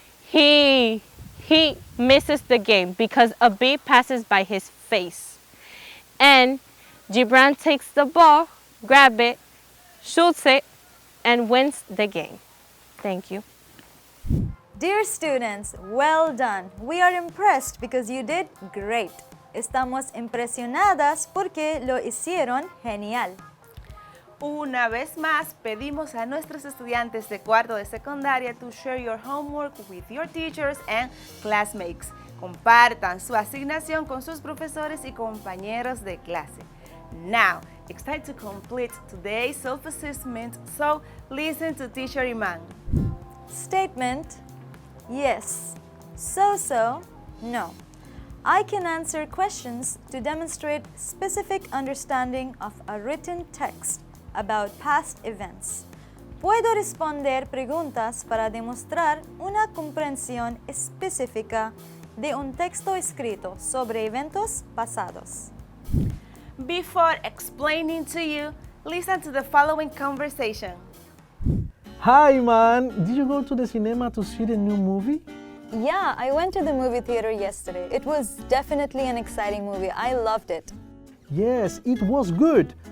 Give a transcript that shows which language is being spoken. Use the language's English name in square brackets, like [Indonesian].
[English] He misses the game because a bee passes by his face. And Gibran takes the ball, grabs it, shoots it, and wins the game. Thank you. Dear students, well done. We are impressed because you did great. [Spanish] Estamos impresionadas porque lo hicieron genial. Una vez más, pedimos a nuestros estudiantes de cuarto de secundaria [English] to share your homework with your teachers and classmates. [Spanish] Compartan su asignación con sus profesores y compañeros de clase. [English] Now, it's time to complete today's self-assessment, so listen to Teacher Iman. Statement: yes. So, no. I can answer questions to demonstrate specific understanding of a written text about past events. [Spanish] Puedo responder preguntas para demostrar una comprensión específica de un texto escrito sobre eventos pasados. [English] Before explaining to you, listen to the following conversation. Hi, man. Did you go to the cinema to see the new movie? Yeah, I went to the movie theater yesterday. It was definitely an exciting movie. I loved it. Yes, it was good.